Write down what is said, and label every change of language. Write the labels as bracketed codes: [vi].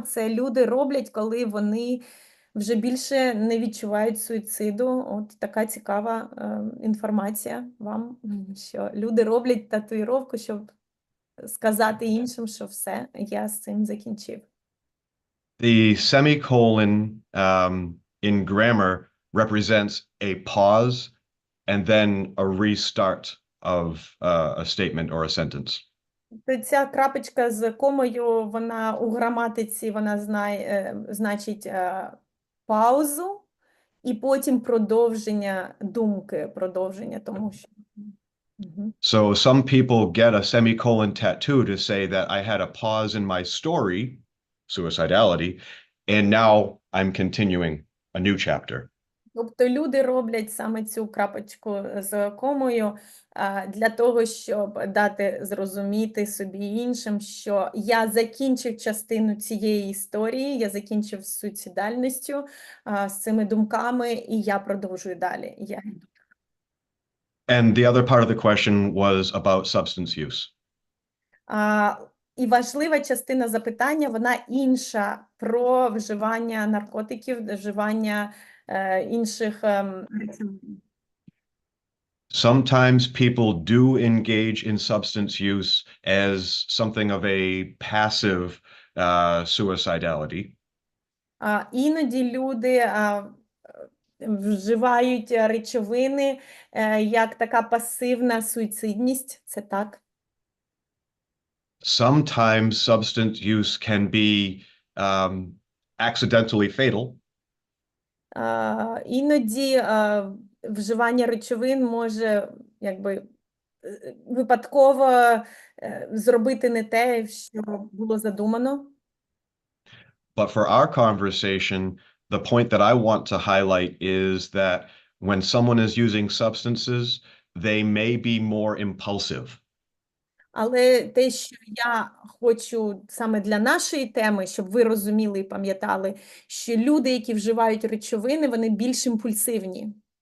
[uk] Це люди роблять, коли вони вже більше не відчувають суїциду. От така цікава інформація вам, що люди роблять татуїровку, щоб сказати іншим, що все, я з цим закінчив. [en] The semicolon in grammar represents a pause and then a restart of a statement or a sentence. [uk] Ця крапочка з комою, вона у граматиці, вона значить паузу і потім продовження думки, тому що. [en] So some people get a semicolon tattoo to say that I had a pause in my story, suicidality, and now I'm continuing a new chapter. [uk] Тобто люди роблять саме цю крапочку з комою для того, щоб дати зрозуміти собі і іншим, що я закінчив частину цієї історії, я закінчив з суїцидальністю, з цими думками, і я продовжую далі. [en] And the other part of the question was about substance use. [uk] І важлива частина запитання, вона інша, про вживання наркотиків, вживання інших речовин. [en] Sometimes people do engage in substance use as something of a passive suicidality. [uk] Іноді люди вживають речовини як така пасивна суїцидність. Це так? [en] Sometimes substance use can be accidentally fatal. [uk] Іноді вживання речовин може якби випадково зробити не те, що було задумано. [en] But for our conversation, the point that I want to highlight is that when someone is using substances, they may be more impulsive. [uk] Але те, що я хочу саме для нашої теми, щоб ви розуміли і пам'ятали, що люди, які вживають речовини, вони більш імпульсивні.